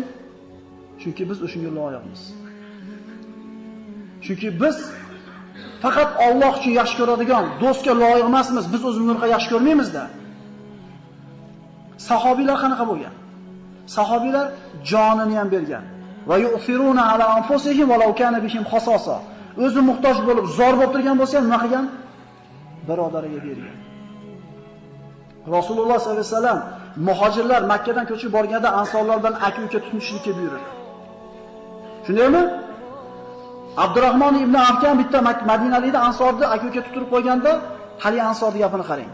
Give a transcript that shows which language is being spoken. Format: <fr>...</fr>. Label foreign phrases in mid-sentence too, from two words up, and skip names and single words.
<uz>Chunki biz o'shunga loyiqmiz. Chunki biz faqat Alloh uchun yaxshi ko'radigan do'stga loyiq emasmiz. Biz o'zimizni yaxshi ko'rmaymiz-da. Sahobiylar qanaqa bo'lgan? Sahobiylar jonini ham bergan.</uz> <ar>ويؤثرون على أنفسهم ولو كان بهم خصاصة.</ar> <uz>O'zi muhtoj bo'lib, zor bo'lib turgan bo'lsa ham nima qilgan? Birodariga bergan. Rasululloh</uz> <ar>صلى الله عليه وسلم</ar> <uz>muhojirlar Makka dan ko'chib borganda ansorlardan aka-uka tutishlikka buyurdi. Shundaymi? Abdurrahmon ibn Afkan bitta Madinalikda ansorni aka-uka tutirib qo'yganda, hali ansorning gapini qarang.</uz>